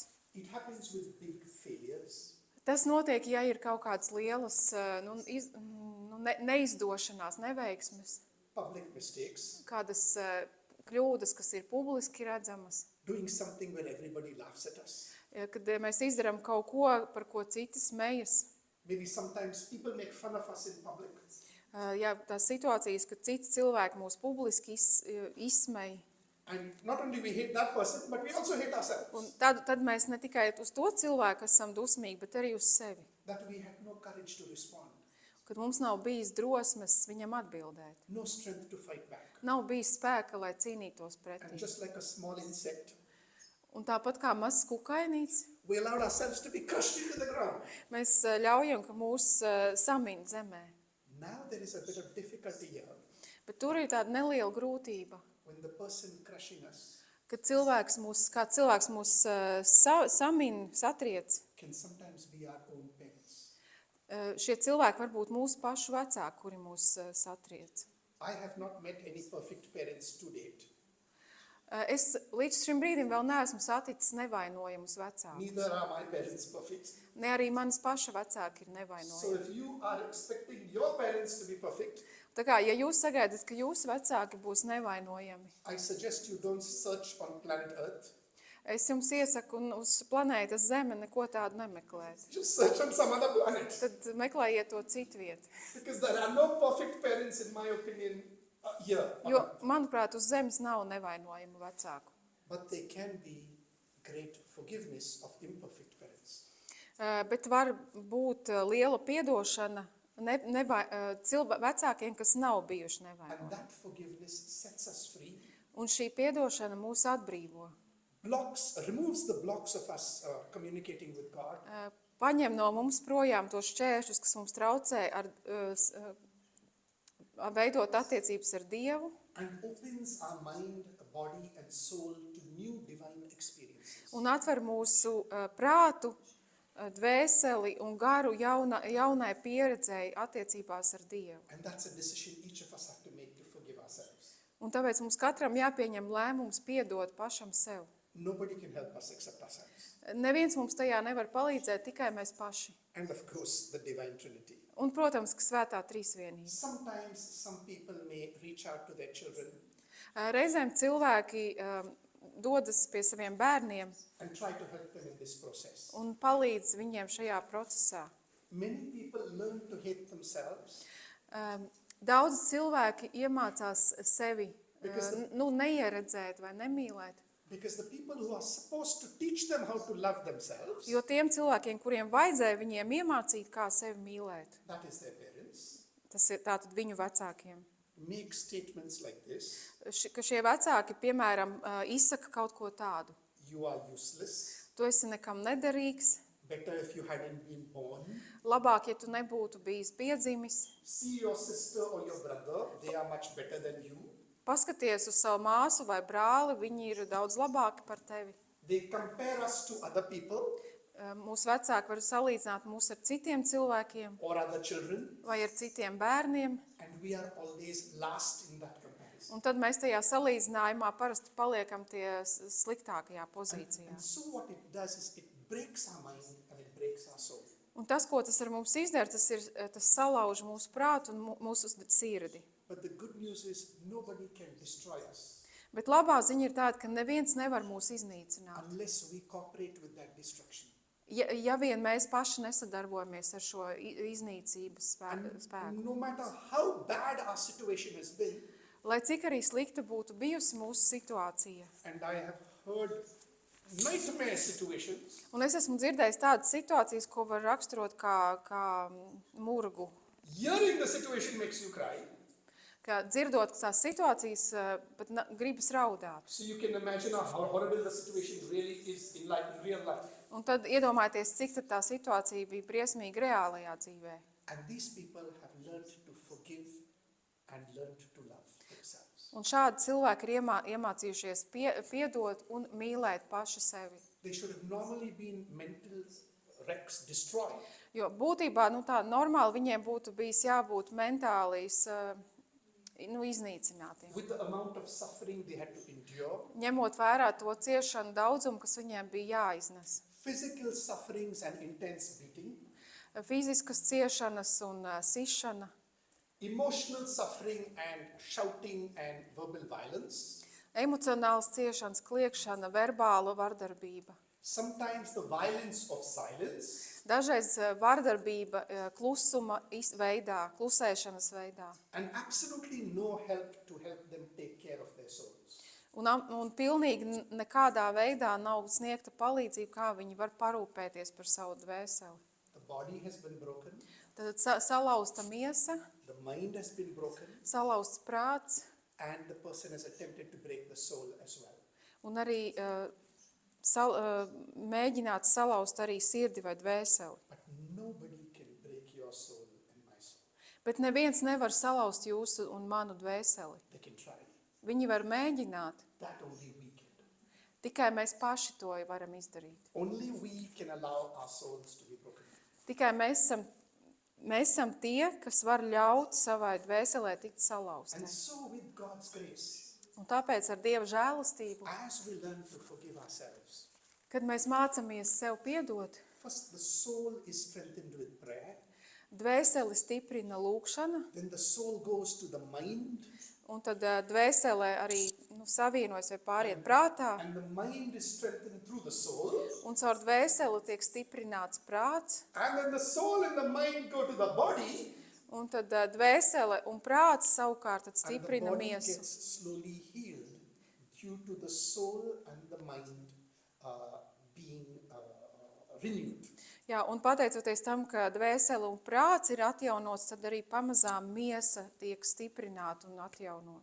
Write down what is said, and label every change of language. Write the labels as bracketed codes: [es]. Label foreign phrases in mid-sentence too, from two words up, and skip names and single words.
[en] It happens with big failures. [lv] Tas notiek, ja ir kaut kādas lielas neizdošanās, neveiksmes, [en] Public mistakes, [lv] kādas kļūdas, kas ir publiski redzamas. [en] doing something when everybody laughs at us. [lv] Kad mēs izdarām kaut ko, par ko citi smejas. [en] Maybe sometimes people make fun of us in public. [lv] Jā, tās situācijas, kad citi cilvēki mūs publiski izsmej. [en] And not only we hate that person, but we also hate ourselves. [lv] Un tad mēs ne tikai uz to cilvēku esam dusmīgi, bet arī uz sevi. [en] That we had no courage to respond, [lv] Kad mums nav bijis drosmes viņam atbildēt. [en] no strength to fight back. [lv] Nav bijis spēka, lai cīnītos [en] And [lv] pretī. [en] just like a small insect, [lv] Un tāpat kā mazs kukainīts, [en] we allowed ourselves to be crushed into the ground. [lv] mēs ļaujam, ka mūs samīn zemē. [en] Now there is a bit of difficulty here [lv] Bet tur ir tāda neliela grūtība, [en] when the person crushing us [lv] kad cilvēks mūs samīn, satriec. [en] can sometimes be our own parents. [lv] Šie cilvēki var būt mūsu pašu vecāki, kuri mūs satriec. [en] I have not met any perfect parents to date. [lv] Es līdz šim brīdim vēl neesmu saticis nevainojamus vecākus. [en] Neither are my parents perfect. [lv] Ne arī manas paša vecāki ir [en] So [lv] nevainojami. [en] if you are expecting your parents to be perfect, [lv] Tā kā, ja jūs sagaidat, ka jūsu vecāki būs nevainojami, [en] I suggest you don't search on planet Earth. [lv] es jums iesaku uz planētas Zeme neko tādu nemeklēt. [en] Just search on some other planet. [lv] Tad meklējiet to citu vietu. [en] Because there are no perfect parents, in my opinion, here. [lv] Jo, manuprāt, uz Zemes nav nevainojamu vecāku. [en] But there can be great forgiveness of imperfect parents. [lv] Bet var būt liela piedošana vecākiem, kas nav bijuši [en] And [lv] nevainojami. [en] that forgiveness sets us free, [lv] Un šī piedošana mūs atbrīvo. [en] removes the blocks of us communicating with God, [lv] Paņem no mums projām tos šķēršļus, kas mums traucē veidot attiecības ar Dievu, [en] and opens our mind, body, and soul to new divine experiences. [lv] un atver mūsu prātu, dvēseli un garu jaunai pieredzēji attiecībās ar Dievu. [en] And that's a decision each of us have to make to forgive ourselves. [lv] Un tāpēc mums katram jāpieņem lēmums piedot pašam sev. [en] Nobody can help us except ourselves. [lv] Neviens mums tajā nevar palīdzēt, tikai mēs paši. [en] And of course, the divine Trinity. [lv] Un, protams, ka svētā trīsvienība. [en] Sometimes some people may reach out to their children [lv] Reizēm cilvēki dodas pie saviem bērniem [en] and try to help them in this process. [lv] un palīdz viņiem šajā procesā. [en] Many people learn to hate themselves [lv] Daudz cilvēki iemācās sevi neieredzēt vai nemīlēt. [en] because the people who are supposed to teach them how to love themselves, [lv] Jo tiem cilvēkiem, kuriem vajadzēja viņiem iemācīt, kā sevi mīlēt, [en] that is their parents, [lv] tas ir tātad viņu vecākiem. [en] make statements like this: [lv] Ka šie vecāki, piemēram, izsaka kaut ko tādu. [en] you are useless, [lv] Tu esi nekam nederīgs, [en] better if you hadn't been born, [lv] labāk, ja tu nebūtu bijis piedzimis. [en] see your sister or your brother, they are much better than you. [lv] Paskaties uz savu māsu vai brāli, viņi ir daudz labāki par tevi. [en] They compare us to other people [lv] Mūsu vecāki var salīdzināt mūs ar citiem cilvēkiem [en] or other children, [lv] vai ar citiem bērniem, [en] and we are always last in that comparison. [lv] un tad mēs tajā salīdzinājumā parasti paliekam tie sliktākajā pozīcijā. [en] And so what it does is it breaks our mind and it breaks our soul. [lv] Un tas, ko tas ar mums izdara, tas salauž mūsu prātu un mūsu sirdi. [en] But the good news is nobody can destroy us [lv] Bet labā ziņa ir tāda, ka neviens nevar mūs iznīcināt. [en] unless we cooperate with that destruction. [lv] Ja vien mēs paši nesadarbojamies ar šo iznīcības spēku. [en] No matter how bad our situation has been, [lv] Lai cik arī slikta būtu bijusi mūsu situācija. [en] and I have heard nightmare situations, [lv] Un es esmu dzirdējis tādas situācijas, ko var raksturot kā murgu. [en] hearing the situation makes you cry. [lv] Ka dzirdot tās situācijas, pat gribas raudāt. [en] So you can imagine how horrible the situation really is in real life. [lv] Un tad iedomājieties, cik tad tā situācija bija briesmīga reālajā dzīvē. [en] And these people have learned to forgive and learned to love themselves. [lv] Un šādi cilvēki ir iemācījušies piedot un mīlēt paši sevi. [en] They should have normally been mental wrecks, destroyed. [lv] Jo būtībā tā normāli viņiem būtu bijis jābūt mentālīs iznīcinātiem. [en] With the amount of suffering they had to endure, [lv] Ņemot vērā to ciešanu daudzumu, kas viņiem bija jāiznes. [en] physical sufferings and intense beating, [lv] Fiziskas ciešanas un sišana, [en] emotional suffering and shouting and verbal violence, [lv] emocionāls ciešanas, kliekšana, verbāla vardarbība. [en] sometimes the violence of silence, [lv] Dažreiz vardarbība klusuma veidā, klusēšanas veidā. [en] and absolutely no help to help them take care of their souls. [lv] Un pilnīgi nekādā veidā nav sniegta palīdzība, kā viņi var parūpēties par savu dvēseli. [en] The body has been broken, [lv] Tad salauzta miesa, [en] the mind has been broken, [lv] salauzts prāts [en] and the person has attempted to break the soul as well. [lv] un arī mēģināt salauzt arī sirdi vai dvēseli. [en] But nobody can break your soul and my soul. [lv] Bet neviens nevar salauzt jūsu un manu dvēseli. [en] They can try. [lv] Viņi var mēģināt, [en] That only we can do. [lv] tikai mēs paši to varam izdarīt. [en] Only we can allow our souls to be broken. [lv] Tikai mēs esam tie, kas var ļaut savai dvēselē tikt salauztai. [en] And so with God's grace, [lv] Un tāpēc ar Dieva žēlastību, [en] as we learn to forgive ourselves, [lv] kad mēs mācamies sev piedot, [en] first the soul is strengthened with prayer, [lv] dvēseli stiprina lūkšana, [en] then the soul goes to the mind, [lv] un tad dvēselē arī savienojas vai pāriet prātā, [en] and the mind is strengthened through the soul, [lv] un caur dvēseli tiek stiprināts prāts, [en] and then the soul and the mind go to the body, [lv] un tad dvēsele un prāts savukārt tad [en] and the [lv] stiprina [en] body [lv] miesu. [en] gets slowly healed due to the soul and the mind being renewed. [lv] Jā, un pateicoties tam, ka dvēsele un prāts ir atjaunots, tad arī pamazām miesa tiek stiprināta un atjaunota.